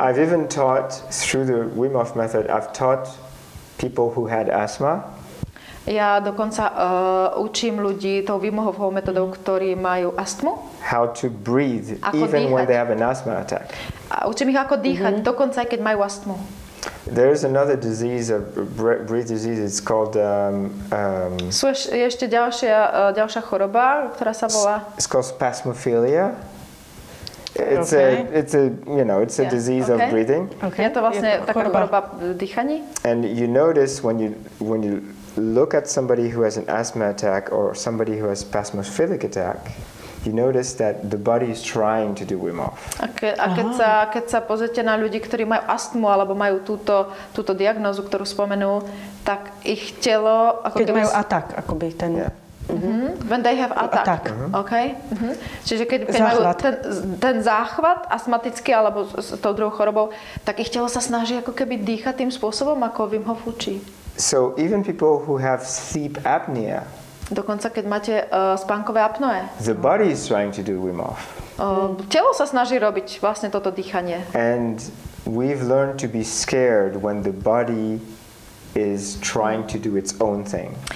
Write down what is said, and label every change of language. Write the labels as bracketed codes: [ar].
[en] I've even taught through the Wim Hof method, I've taught people who had asthma. [sk] Ja dokonca učím ľudí tou Wim Hofovou metodou, ktorí majú astmu. [en] How to breathe [sk] ako [en] even [sk] dýchať. [en] When they have an asthma attack. [sk] A učím ich ako dýchať, dokonca aj keď majú astmu. [en] There's another disease, a breath disease. It's called. [sk] Je ešte ďalšia choroba, ktorá sa volá. [en] It's called spasmophilia. It's a disease of breathing. [sk] Je to vlastne taká choroba dýchaní. [en] And you notice when you look at somebody who has an asthma attack or somebody who has spasmophilic attack, you notice that the body is trying to do Wim Hof. [sk] Keď sa pozrite na ľudí, ktorí majú astmu alebo majú túto diagnózu, ktorú spomenú, tak ich telo... Keď majú atak, akoby ten... [en] Yeah. When they have attack. Okay. [sk] Čiže keď majú ten záchvat astmatický alebo s tou druhou chorobou, tak ich telo sa snaží ako keby dýchať tým spôsobom, ako Wim Hof učí. [en] So even people who have sleep apnea, [sk] dokonca keď máte spánkové apnoe, [en] the body is trying to do Wim Hof. [sk] Telo sa snaží robiť vlastne toto dýchanie. [en] And we've learned to be scared when the body is trying to do its own thing.